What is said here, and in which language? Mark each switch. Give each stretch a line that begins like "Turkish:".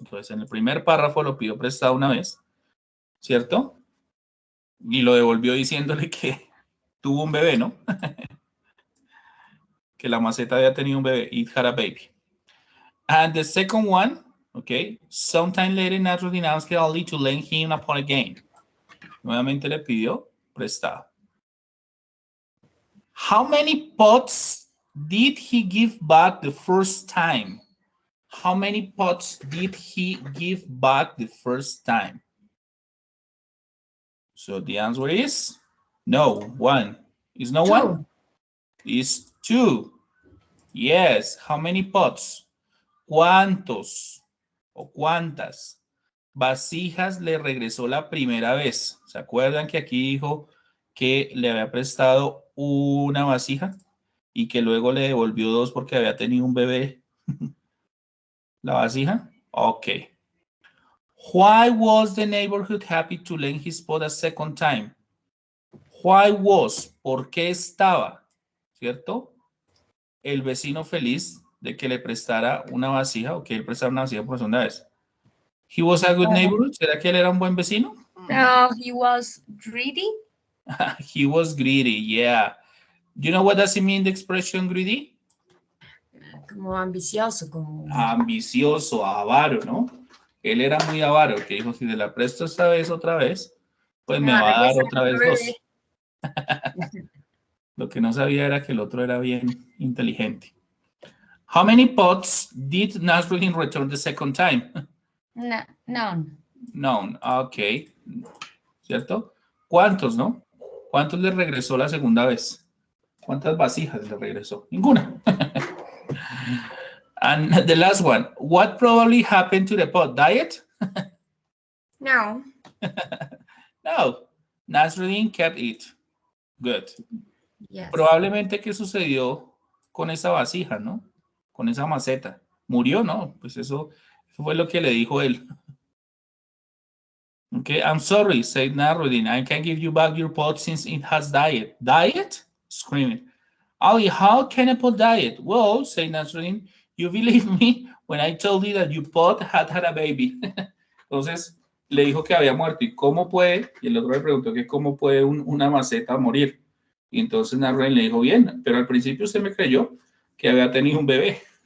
Spanish: Entonces, en el primer párrafo lo pidió prestado una vez, ¿cierto? Y lo devolvió diciéndole que tuvo un bebé, ¿no? Que la maceta había tenido un bebé.
English: It had a baby. And the second one, okay, sometime later, Nasruddin asked Ali to lend him a pot again.
Spanish: Nuevamente le pidió prestado.
English: How many pots did he give back the first time? How many pots did he give back the first time? So the answer is no, 1. Is no 1? Is 2. Yes. How many pots?
Spanish: ¿Cuántos o cuántas vasijas le regresó la primera vez? ¿Se acuerdan que aquí dijo que le había prestado una vasija y que luego le devolvió 2 porque había tenido un bebé? ¿La vasija? Okay.
English: Why was the neighborhood happy to lend his pot a second time? Why was,
Spanish: ¿por qué estaba? ¿Cierto? El vecino feliz de que le prestara una vasija o que él prestara una vasija por segunda vez.
English: He was a good neighborhood.
Spanish: ¿Será que él era un buen vecino?
English: No, he was greedy. He was greedy, yeah. Do you know what does it mean, the expression greedy?
Spanish: Como ambicioso, como... Ambicioso, avaro, ¿no? Él era muy avaro, que dijo, si te la presto esta vez otra vez, pues me va a dar otra vez 2. Lo que no sabía era que el otro era bien inteligente.
English: How many pots did Nasruddin return the second time? No, none. None, ok.
Spanish: ¿Cierto? ¿Cuántos, no? ¿Cuántos le regresó la segunda vez? ¿Cuántas vasijas le regresó? Ninguna.
English: And the last one, what probably happened to the pot? Diet? No. No. Nasruddin kept it. Good. Yes.
Spanish: Probablemente, ¿qué sucedió con esa vasija, no? Con esa maceta. ¿Murió? No, pues eso fue lo que le dijo él.
English: Okay, I'm sorry, said Nasruddin. I can't give you back your pot since it has died. Diet? Screaming. Ali, how can a pot diet? Well, say Nasruddin, you believe me when I told you that your pot had a baby.
Spanish: Entonces, le dijo que había muerto. ¿Y cómo puede? Y el otro le preguntó que cómo puede una maceta morir. Y entonces Nasruddin le dijo, bien, pero al principio usted me creyó que había tenido un bebé.